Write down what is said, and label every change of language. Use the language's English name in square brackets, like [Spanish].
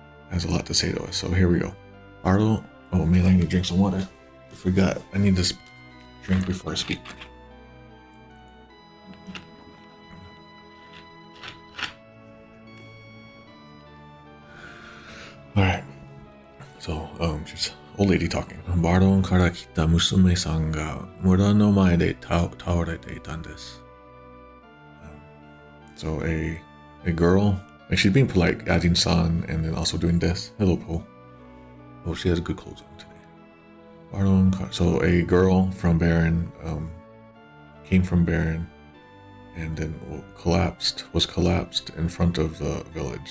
[English] has a lot to say to us. So here we go. Bardo. Oh man, I need to drink some water. I forgot. I need to drink before I speak. Alright. So, she's old lady talking. [Japanese] バロンから来た娘さんが村の前で倒れていたんです。 [English] So a girl, like she's being polite, adding san, and then also doing this. Hello, Po. Oh, she has good clothes on today. So a girl from Baron came from Baron, and then was collapsed in front of the village.